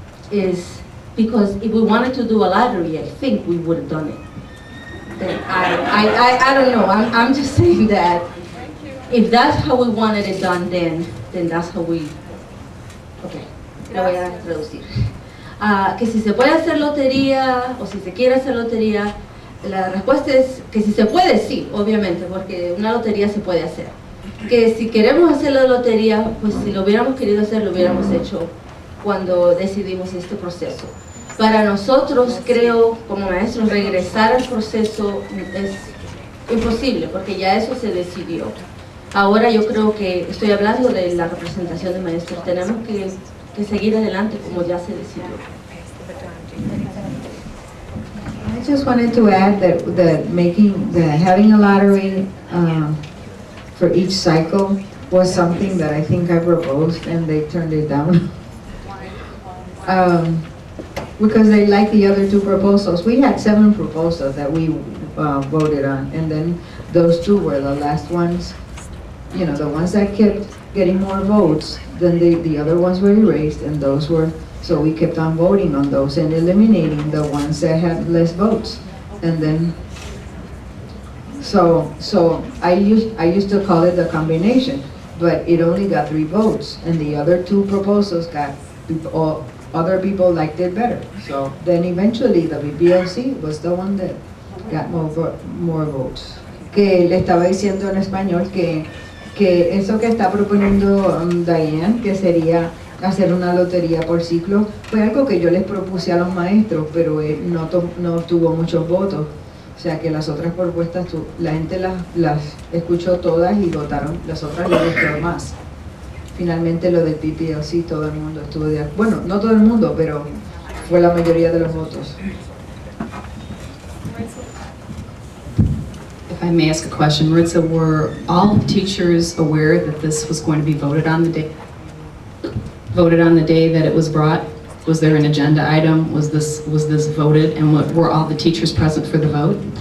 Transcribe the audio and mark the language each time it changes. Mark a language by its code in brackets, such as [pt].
[en] Is because if we wanted to do a lottery, I think we would have done it. Then I don't know, I'm just saying that if that's how we wanted it done, then that's how we, okay, [es] lo voy a traducir. Que si se puede hacer lotería o si se quiere hacer lotería, la respuesta es que si se puede, sí, obviamente, porque una lotería se puede hacer. Que si queremos hacer la lotería, pues si lo hubiéramos querido hacer, lo hubiéramos hecho cuando decidimos este proceso. Para nosotros, creo, como maestros, regresar al proceso es imposible, porque ya eso se decidió. Ahora yo creo que, estoy hablando de la representación de maestros, tenemos que seguir adelante como ya se decidió. [en] I just wanted to add that having a lottery for each cycle was something that I think I proposed and they turned it down. Because they liked the other two proposals. We had 7 proposals that we voted on, and then those 2 were the last ones. You know, the ones that kept getting more votes, then the other ones were erased, and those were, so we kept on voting on those and eliminating the ones that had less votes. And then, so I used to call it the combination, but it only got 3 votes, and the other 2 proposals got other people liked it better. So then eventually the BPLC was the one that got more votes. [es] Que le estaba diciendo en español que eso que está proponiendo Diane, que sería hacer una lotería por ciclo, fue algo que yo les propuse a los maestros, pero no tuvo muchos votos. O sea que las otras propuestas, la gente las escuchó todas y votaron, las otras les gustó más. Finalmente lo del PPLC, todo el mundo estuvo de acuerdo. Bueno, no todo el mundo, pero fue la mayoría de los votos. [en] If I may ask a question, Maritza, were all teachers aware that this was going to be voted on the day that it was brought? Was there an agenda item? Was this voted? And were all the teachers present for the vote?